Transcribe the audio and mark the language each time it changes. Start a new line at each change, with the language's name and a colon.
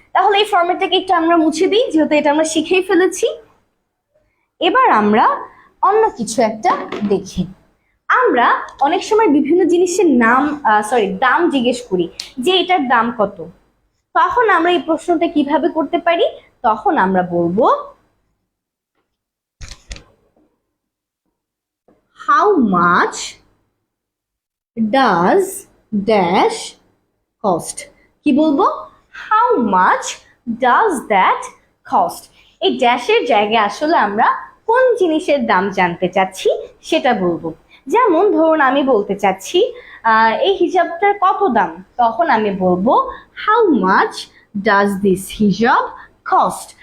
Bangla: তাহলে এই ফরম্যাটটাকে একটু আমরা মুছে দিই, যেহেতু এটা আমরা শিখেই ফেলেছি। এবার আমরা অন্য কিছু একটা দেখি। আমরা অনেক সময় বিভিন্ন জিনিসের দাম জিজ্ঞেস করি যে এটার দাম কত। তখন আমরা এই প্রশ্নটা কিভাবে করতে পারি? তখন আমরা বলবো
English: how much does dash cost?
Bangla: কি বলবো?
English: how much does that cost?
Bangla: এই ড্যাশের জায়গায় আসলে আমরা কোন জিনিসের দাম জানতে চাচ্ছি সেটা বলবো। যেমন ধরুন আমি বলতে চাচ্ছি এই হিজাবটার কত দাম, তখন আমি বলবো
English: how much does this hijab cost?